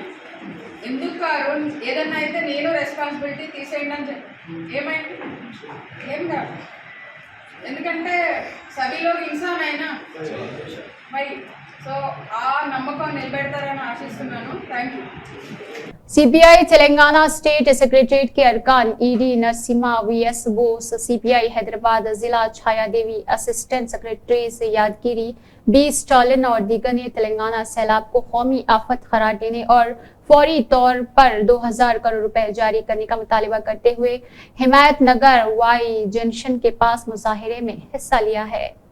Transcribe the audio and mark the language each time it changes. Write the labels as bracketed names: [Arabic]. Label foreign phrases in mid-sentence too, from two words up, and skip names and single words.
[Telugu] ఎందుకు కారు, ఏదన్నా అయితే నేను రెస్పాన్సిబిలిటీ తీసేయండి అని చెప్పి, ఏమైంది ఏం కాదు, ఎందుకంటే సభలో ఇన్సాన్ అయినా మరి, సో ఆ నమ్మకం నిలబెడతారని ఆశిస్తున్నాను। [English] Thank you. [Urdu] سی پی آئی تلنگانہ اسٹیٹ سیکریٹریٹ کے ارکان ای ڈی نرسما وی ایس بوس، سی پی آئی حیدرآباد ضلع چھایا دیوی، [English] assistant secretaries [Urdu] یادگیری بی اسٹالن اور دیگر نے تلنگانہ سیلاب کو قومی آفت قرار دینے اور فوری طور پر 2000 کروڑ روپے جاری کرنے کا مطالبہ کرتے ہوئے حمایت نگر وائی جنکشن کے پاس مظاہرے میں حصہ لیا ہے۔